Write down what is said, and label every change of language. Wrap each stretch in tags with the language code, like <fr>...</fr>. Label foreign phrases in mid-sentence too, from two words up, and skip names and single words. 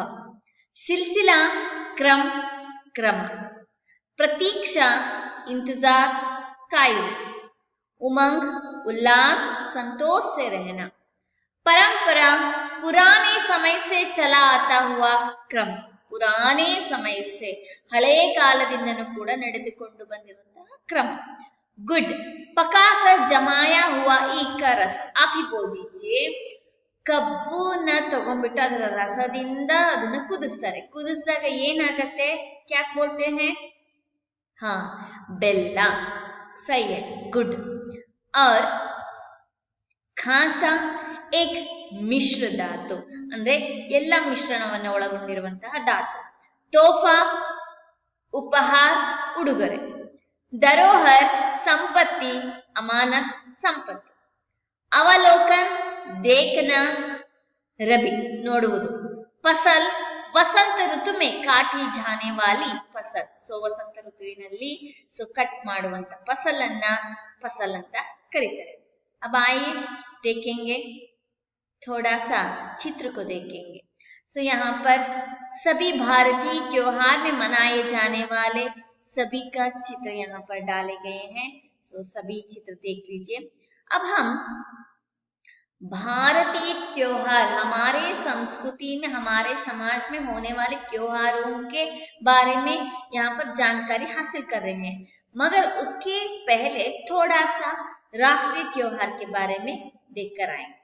<hi>सिलसिला, क्रम, क्रम। प्रतीक्षा, इंतजार, कायुವುದು। उमंग, उल्लास, संतोष से रहना। परंपरा, पुराने समय से चला आता हुआ क्रम। पुराने समय से,</hi> <kn>हಳೆ ಕಾಲದಿಂದನೂ ಕೂಡ ನಡೆದುಕೊಂಡು ಬಂದಿರುವಂತಹ क्रम।</kn> <hi>गुड, पकाकर जमाया हुआ ईख का रस। आप ही बोल दीजिए।</hi> <kn>ಕಬ್ಬುನ ತಗೊಂಡ್ಬಿಟ್ಟು ಅದರ ರಸದಿಂದ ಅದನ್ನ ಕುದಿಸ್ತಾರೆ। ಕುದಿಸಿದಾಗ ಏನಾಗತ್ತೆ?</kn> <hi>क्या बोलते हैं? हाँ, ಬೆಲ್ಲ। सही है, गुड। और खासा एक</hi> <kn>ಮಿಶ್ರ ಧಾತು, ಅಂದ್ರೆ ಎಲ್ಲ ಮಿಶ್ರಣವನ್ನು ಒಳಗೊಂಡಿರುವಂತಹ ಧಾತು। ತೋಫಾ, ಉಪಹಾರ, ಉಡುಗೊರೆ।</kn> <hi>धरोहर, संपत्ति, अमानत, संपत्ति। अवलोकन, देखना, रबी,</hi> <kn>ನೋಡುವುದು।</kn> <hi>फसल,</hi> <kn>ವಸಂತ ಋತು</kn> <hi>में काटी जाने वाली फसल।</hi> <kn>ವಸಂತ ಋತುವಿನಲ್ಲಿ ಕಟ್ ಮಾಡುವಂತ ಫಸಲನ್ನ ಫಸಲ್ ಅಂತ ಕರೀತಾರೆ।</kn> <hi>अब आइए देखेंगे, थोड़ा सा चित्र को देखेंगे। यहाँ पर सभी भारतीय त्योहार में मनाए जाने वाले सभी का चित्र यहाँ पर डाले गए हैं। सभी चित्र देख लीजिए। अब हम भारतीय त्योहार, हमारे संस्कृति में, हमारे समाज में होने वाले त्योहारों के बारे में यहाँ पर जानकारी हासिल कर रहे हैं, मगर उसके पहले थोड़ा सा राष्ट्रीय त्योहार के बारे में देखकर आएंगे।</hi>